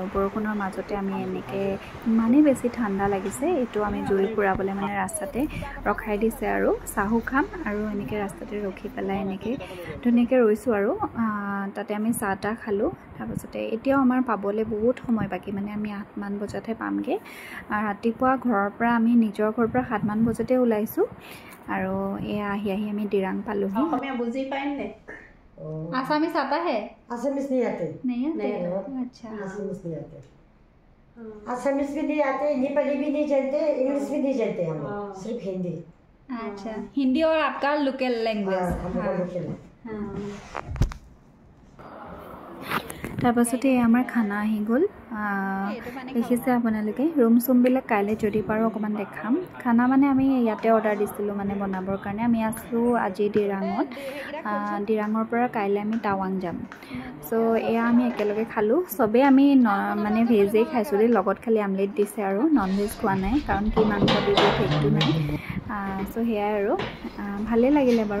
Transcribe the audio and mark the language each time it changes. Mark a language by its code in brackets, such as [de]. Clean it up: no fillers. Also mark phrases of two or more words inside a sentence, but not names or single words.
[as] বৰষুণৰ মাজতে আমি এনেকৈ ইমানেই বেছি ঠাণ্ডা লাগিছে এইটো আমি জুই ফুৰাবলৈ মানে ৰাস্তাতে ৰখাই দিছে আৰু চাহো খাম আৰু এনেকৈ ৰাস্তাতে ৰখি পেলাই এনেকৈ ধুনীয়াকৈ ৰৈছোঁ আৰু তাতে আমি চাহ তাহ খালোঁ তাৰপাছতে এতিয়াও আমাৰ পাবলৈ বহুত সময় বাকী মানে আমি 8 মান বজাতহে পামগৈ ৰাতিপুৱা ঘৰৰ পৰা আমি নিজৰ ঘৰৰ পৰা 7 মান বজাতে ওলাইছোঁ আৰু এয়া আহি আমি দিৰাং পালোহি [hi] मैं बुझी पाएंगे आसामीस आता है आसामीस नहीं आते नहीं नहीं अच्छा आसामीस नहीं आते आसामीस भी नहीं आते नेपाली भी नहीं जानते इंग्लिश भी नहीं जानते हम सिर्फ हिंदी अच्छा हिंदी और आपका [en] local language [as] তাৰপাছতে আমাৰ খানা আহি গ'ল দেখিছে আপোনালোকে ৰুম চুমবিলাক কাইলৈ যদি পাৰোঁ অকণমান দেখাম খানা মানে আমি ইয়াতে অৰ্ডাৰ দিছিলোঁ মানে বনাবৰ কাৰণে আমি আছোঁ আজি ডিৰাঙৰ পৰা কাইলৈ আমি টাৱাং যাম চ' এয়া আমি একেলগে খালোঁ চবেই আমি মানে ভেজেই খাইছোঁ দেই লগত খালি আমলেট দিছে আৰু [en] non veg [as] খোৱা নাই কাৰণ কি মাংস দিব সেইটো নাই চ' সেয়াই আৰু ভালেই লাগিলে বাৰু